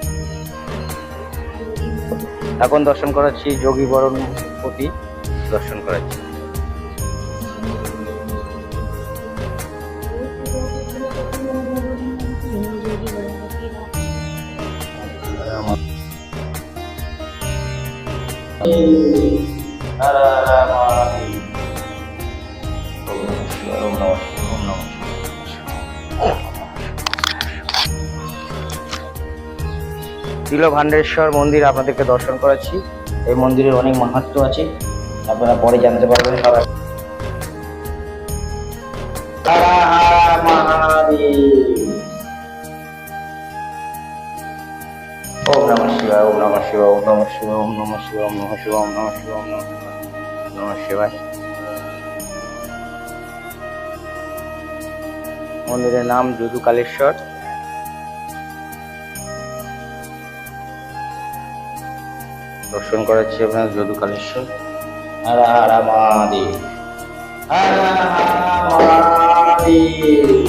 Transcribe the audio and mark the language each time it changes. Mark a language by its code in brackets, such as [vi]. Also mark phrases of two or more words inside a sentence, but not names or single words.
[bn] এখন দর্শন করাচ্ছি যোগী বরণ পতি দর্শন করাচ্ছি। [sa] হর হর মহাদেব। ওম নমঃ শিবায়, ওম নমঃ শিবায়, ওম নমঃ শিবায়। [bn] তিলভাণ্ডেশ্বর মন্দির আপনাদেরকে দর্শন করাচ্ছি। এই মন্দিরের অনেক মাহাত্ম্য আছে, আপনারা পরে জানতে পারবেন সবাই। [sa] হর হর মহাদেব। ওম নমঃ শিবায়, ওম নমঃ শিবায়, ওম নমঃ শিবায়, ওম নমঃ শিবায়, ওম নমঃ শিবায়, ওম নমঃ শিবায়, ওম নমঃ শিবায়, ওম নমঃ শিবায়। [bn] মন্দিরের নাম যদুকালেশ্বর। দর্শন করাচ্ছি আপনার যদুকালেশ্বর। [sa] হর হর মহাদেব, হর হর মহাদেব।